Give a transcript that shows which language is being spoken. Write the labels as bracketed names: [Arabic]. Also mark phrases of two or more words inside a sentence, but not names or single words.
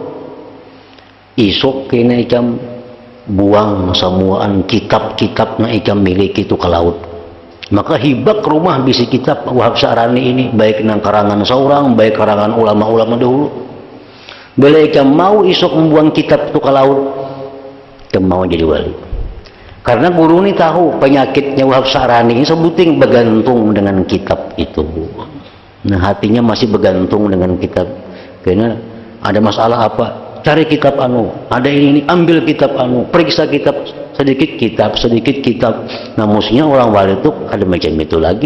[Banjar] Isuk kena ikam buang semuaan kitab-kitab na ikam miliki itu ke laut. Maka hibak rumah bisi kitab Wahab Sya'rani ini, baik nang karangan seorang, baik karangan ulama-ulama dahulu. Bila ikam mau isuk membuang kitab itu ke laut, ikam mau jadi wali. [Indonesian] Karena guru ini tahu penyakitnya Wahab Sya'rani ini sebuting bergantung dengan kitab itu. Nah hatinya masih bergantung dengan kitab. Karena ada masalah apa? Cari kitab anu. Ada ini ambil kitab anu. Periksa kitab sedikit kitab. Nah maksudnya orang wali itu ada macam itu lagi.